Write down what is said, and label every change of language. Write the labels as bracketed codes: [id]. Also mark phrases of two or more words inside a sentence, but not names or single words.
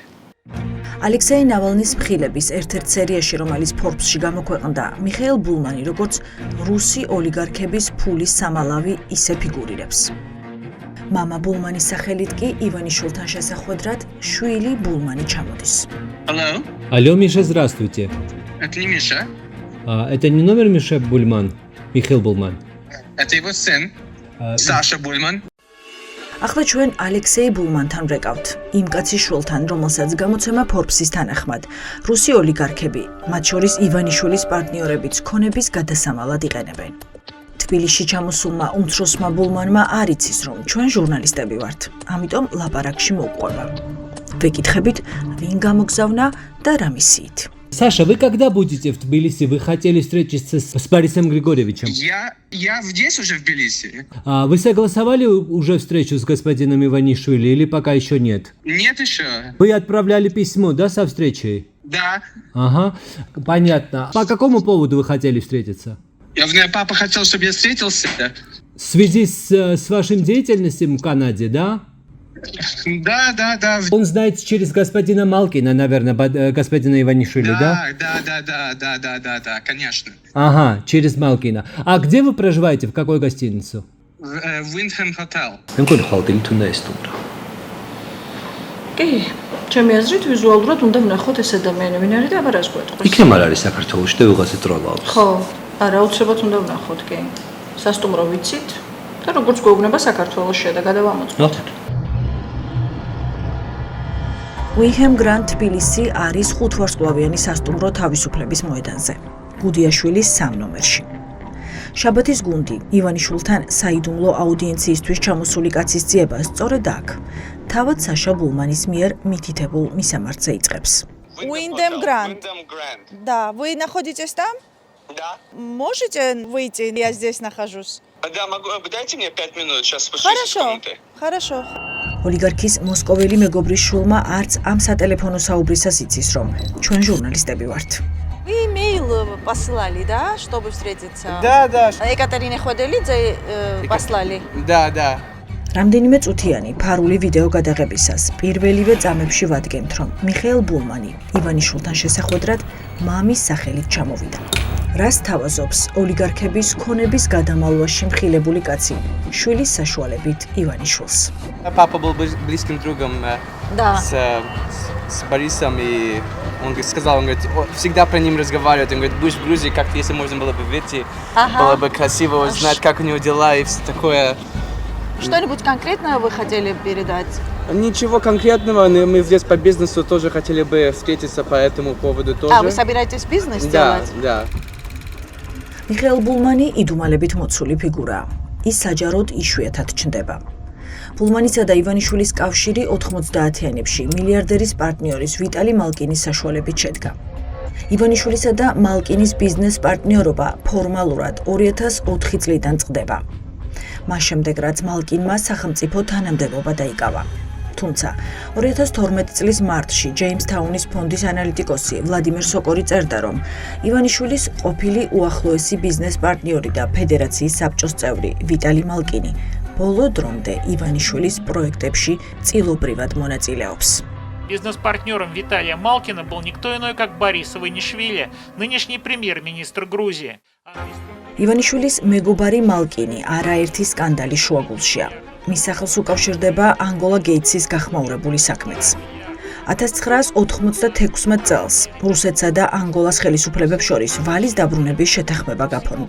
[ka] ალექსეი ნავალნის მხილების ერთ-ერთ სერიაში, რომელიც Forbes-ში გამოქვეყნდა, მიხეილ ბულმანი როგორც რუსი ოლიგარქების ფულის სამალავი ისე ფიგურირებს. მამა ბულმანის სახელით კი иваნიშვილთან შესახვედრად შვილი ბულმანი ჩამოდის. [ru] Алло, Миша, здравствуйте. Это не Миша. Это не номер Миша Бульман, Михаил Бульман. Это его сын, Саша Бульман. [ka] ახლა ჩვენ ალექსეი ბულმანთან ვрекავთ, იმ კაცის შვილთან, რომელსაც გამოცემა Forbes-ის თანახმად რუსი ოლიგარქები, მათ შორის ივანიშვილის პარტნიორებიც ქონების გადასამალად იყენებენ. თბილისში ჩამოსულმა უმცროსმა ბულმანმა არ იცის, რომ ჩვენ ჟურნალისტები ვართ, ამიტომ ლაპარაკში მოვყვება. ვეკითხებით, ვინ გამოგზავნა და რა მისიით. [ru] Саша, вы когда будете в Тбилиси? Вы хотели встретиться с Борисом Григорьевичем? Я здесь уже в Тбилиси. Вы согласовали уже встречу с господином Иванишвили или пока еще нет? Нет еще. Вы отправляли письмо, да, со встречей? Да. Ага, понятно. По какому поводу вы хотели встретиться? Папа хотел, чтобы я встретился. В связи с вашей деятельностью в Канаде, да? Да. Он знает через господина Малкина, наверное, господина Иванишвили, да? Да, конечно. Ага, через Малкина. А где вы проживаете? В какой гостинице? В Windham Hotel. [ka] მე მგონი ხალხი თუნდა ეს თუნდა. კი, ჩემი აზრით ვიზუალურად უნდა ვნახოთ ეს ადამიანი ვინ არის და აბა რას გვეტყვის. იქნებ არ არის საქართველოში და ვიღაცა ტროლავს. ხო, არა, აუცილებლად უნდა ვნახოთ, კი. სასტუმრო ვიცით და როგორც გვეუბნება საქართველოსშია და გადავამოწმოთ. Wiham Grand Tbilisi არის 5 ვარსკვლავიანი სასტუმრო თავისუფლების მოედანზე. გუდიაშვილის 3 ნომერში. შაბათის გუნდი ივანიშვილთან საიდუმლო აუდიენციისთვის ჩამოსული კაცის ძიება სწორედ აქ. თავად саша ბულმანის მიერ მითითებულ მისამართზე იწყებს. Windham Grand. [ru] Да, вы находитесь там? Да. Можете выйти? Я здесь нахожусь. Да, могу. Дайте мне 5 минут, сейчас спущусь. Хорошо. Хорошо. [ka] ოლიგარქის მოსკოველი მეგობრის შულმა არც ამ სატელეფონო საუბრისას იცის, რომ ჩვენ ჟურნალისტები ვართ. [ru] Вы имейл посылали, да, чтобы встретиться? Да. Екатерине Ходелидзе послали. Да. [ka] რამდენიმე წუთიანი ფარული ვიდეო გადაღებისას პირველივე წამებში ვადგენთ, რომ მიხეილ ბულმანი ივანიშვილთან შესახვედრად მამის სახელით ჩამოვიდა. რას თავაზობს ოლიგარქების ქონების გადამალვაში მხილებული каци, შვილის საშუალებით ივანიშვილს. [ru] Папа был близким другом Да. с Борисом, и он сказал, он говорит, всегда про ним разговаривает, он говорит, будешь в Грузии, как-то, если можно было бы выйти, было бы красиво узнать, как у него дела и все такое. Что-нибудь конкретное вы хотели передать? Ничего конкретного, но мы здесь по бизнесу тоже хотели бы встретиться по этому поводу тоже. А, вы собираетесь бизнес делать? Да. [ka] მიხეილ ბულმანი იდუმალებით მოცული ფიგურაა. ის საჯაროდ იშვიათად ჩნდება. ბულმანისა და ივანიშვილის კავშირი 90-იანებში მილიარდერის პარტნიორის ვიტალი მალკინის საშუალებით შედგა. ივანიშვილისა და მალკინის ბიზნეს პარტნიორობა ფორმალურად 2004 წლიდან წყდება. მას შემდეგ რაც მალკინმა სახელმწიფო თანამდებობა დაიკავა. თუმცა 2012 წლის მარტში ჯეიმსთაუნის ფონდის ანალიტიკოსი ვლადიმერ სოკორი წერდა, რომ ივანიშვილის ყოფილი უახლოესი ბიზნეს პარტნიორი და ფედერაციის საბჭოს წევრი ვიტალი მალკინი ბოლო დრომდე ივანიშვილის პროექტებში წილობრივად მონაწილეობს. [ru] Бизнес-партнером Виталия Малкина был никто иной, как Борис Иванишвили, нынешний премьер-министр Грузии. [ka] ივანიშვილის მეგობარი მალკინი არაერთი სკანდალის შუაგულშია. მის სახელს უკავშირდება ანგოლა გეიტსის გახმაურებული საქმეც. 1996 წელს რუსეთსა და ანგოლას ხელისუფლებებს შორის ვალის დაბრუნების შეთანხმება გაფორმდა.